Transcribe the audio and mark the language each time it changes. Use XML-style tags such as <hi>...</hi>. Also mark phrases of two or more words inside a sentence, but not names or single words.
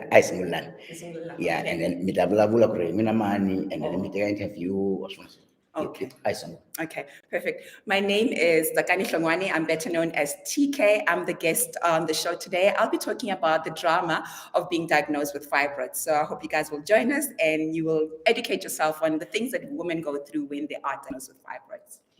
<ts>ayisungulana.</ts> <en>Yeah, and then</en> <ts>mi ta vulavula ku ri mina mani,</ts> <en>and then</en> <ts>mi teka</ts> <en>interview or something. Okay.</en> <ts>Ayisungula.</ts> <en>Okay, perfect. My name is TSAKANE HLONGWANE. I'm better known as TK. I'm the guest on the show today. I'll be talking about the drama of being diagnosed with fibroids. So I hope you guys will join us and you will educate yourself on the things that women go through when they are diagnosed with fibroids.</en>